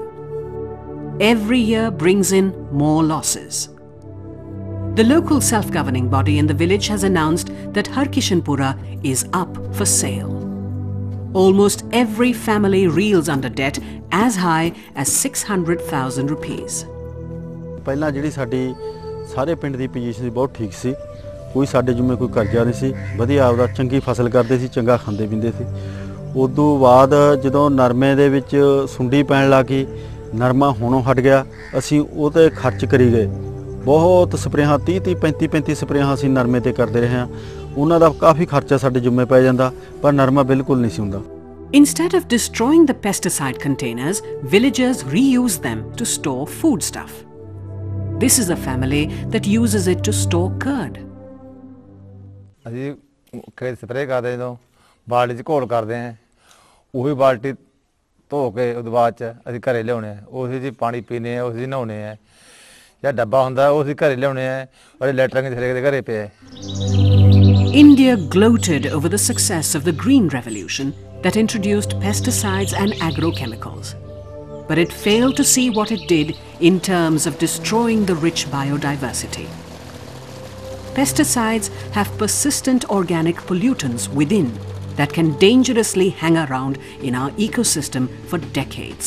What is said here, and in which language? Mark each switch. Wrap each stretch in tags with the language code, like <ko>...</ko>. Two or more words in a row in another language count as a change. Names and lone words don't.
<en>Every year brings in more losses. The local self-governing body in the village has announced that Harkishanpura is up for sale. Almost every family reels under debt as high as 600,000 rupees.</en> <pa>ਪਹਿਲਾਂ ਜਿਹੜੀ ਸਾਡੀ ਸਾਰੇ ਪਿੰਡ ਦੀ ਪੋਜੀਸ਼ਨ ਸੀ ਬਹੁਤ ਠੀਕ ਸੀ, ਕੋਈ ਸਾਡੇ ਜਿਵੇਂ ਕੋਈ ਕਰਜ਼ਾ ਨਹੀਂ ਸੀ, ਵਧੀਆ ਆਪਦਾ ਚੰਗੀ ਫਸਲ ਕਰਦੇ ਸੀ, ਚੰਗਾ ਖਾਂਦੇ ਪੀਂਦੇ ਸੀ। ਉਦੋਂ ਬਾਅਦ ਜਦੋਂ ਨਰਮੇ ਦੇ ਵਿੱਚ ਸੁੰਡੀ ਪੈਣ ਲੱਗੀ, ਨਰਮਾ ਹੋਣੋਂ ਹਟ ਗਿਆ, ਅਸੀਂ ਉਹ 'ਤੇ ਖਰਚ ਕਰੀ ਗਏ। ਬਹੁਤ ਸਪਰੇਹਾਂ 30-35 ਸਪਰੇਹਾਂ ਅਸੀਂ ਨਰਮੇ 'ਤੇ ਕਰਦੇ ਰਹੇ ਹਾਂ, ਉਹਨਾਂ ਦਾ ਕਾਫੀ ਖਰਚਾ ਸਾਡੇ ਜ਼ਿੰਮੇ ਪੈ ਜਾਂਦਾ, ਪਰ ਨਰਮਾ ਬਿਲਕੁਲ ਨਹੀਂ ਸੀ ਹੁੰਦਾ।</pa> <en>Instead of destroying the pesticide containers, villagers reuse them to store foodstuff. This is a family that uses it to store curd.</en> <pa>ਅਸੀਂ ਖੇਤ ਸਪਰੇਅ ਕਰਦੇ ਜਦੋਂ ਬਾਲਟੀ 'ਚ ਘੋਲ ਕਰਦੇ ਹਾਂ ਉਹੀ ਬਾਲਟੀ ਧੋ ਕੇ ਉਹਦੇ ਬਾਅਦ 'ਚ ਅਸੀਂ ਘਰੇ ਲਿਆਉਣੇ ਆ ਉਸੇ 'ਚ ਪਾਣੀ ਪੀਂਦੇ ਆ ਉਸੇ 'ਚ ਨਹਾਉਂਦੇ ਆ ਜਾਂ ਡੱਬਾ ਹੁੰਦਾ ਉਹ ਅਸੀਂ ਘਰੇ ਲਿਆਉਣੇ ਆ ਔਰ ਲੈਟਰਿੰਗ ਥਲੇ ਦੇ ਘਰੇ ਪਿਆ</pa> <en>India gloated over the success of the Green Revolution that introduced pesticides and agrochemicals. But it failed to see what it did in terms of destroying the rich biodiversity. Pesticides have persistent organic pollutants within that can dangerously hang around in our ecosystem for decades.</en>